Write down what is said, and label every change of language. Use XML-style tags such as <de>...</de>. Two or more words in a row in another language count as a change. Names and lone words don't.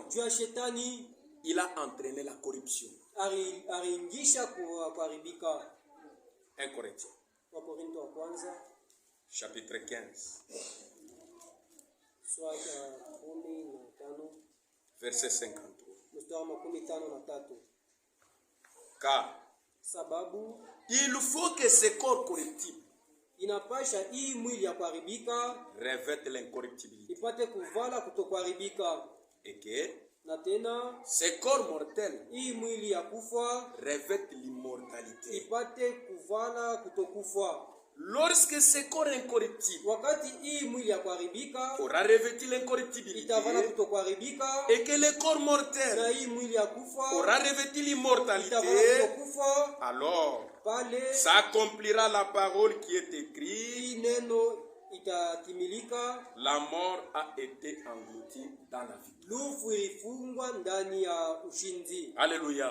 <fr>Il a entraîné la corruption. 1 Corinthiens chapitre 15 verset 53. Car il faut que ce corps corruptible</fr> <sw>inapasha hii mwili ya kuharibika</sw> <fr>revête l'incorruptibilité,</fr> <sw>ipate kuvala kutokuharibika,</sw> <fr>et que</fr> <sw>na tena</sw> <fr>ce corps mortel</fr> <sw>hii mwili ya kufa</sw> <fr>revête l'immortalité,</fr> <sw>ipate kuvala kutokufa.</sw> <fr>Lorsque ce corps incorruptible</fr> <sw>wakati hii mwili ya kuharibika</sw> <fr>aura revêtu l'incorruptibilité,</fr> <sw>itavala kutokuharibika,</sw> <fr>et que le corps mortel</fr> <sw>na hii mwili ya kufa</sw> <fr>aura revêtu l'immortalité, alors s'accomplira la parole qui est écrite: la mort a été engloutie dans la vie. Alléluia.</fr>